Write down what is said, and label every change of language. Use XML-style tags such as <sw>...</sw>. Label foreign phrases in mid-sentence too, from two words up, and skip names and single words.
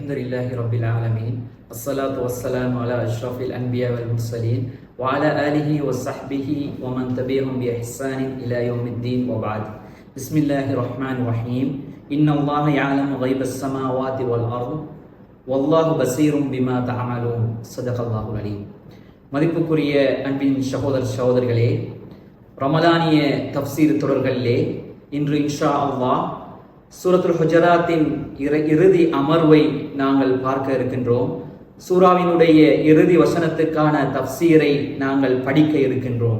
<ar>لله رب العالمين الصلاة والسلام على أشرف الأنبياء والمرسلين وعلى آله وصحبه ومن تبعهم بإحسان إلى يوم الدين وبعد. بسم الله الرحمن الرحيم. إن الله يعلم غيب السماوات والأرض والله بصير بما تعملون. صدق الله العليم.</ar> <ta>மதிப்புக்குரிய அன்பின் சகோதரிகளே, ரமலானிய தஃப்சீர் தொடர்களிலே இன்று</ta> <ar>إن شاء الله</ar> <ta>சூரத்துல் ஹுஜராத்தின் இறுதி அமர்வை நாங்கள் பார்க்க இருக்கின்றோம். சூராவினுடைய இறுதி வசனத்துக்கான தஃப்சீரை நாங்கள் படிக்க இருக்கின்றோம்.</ta>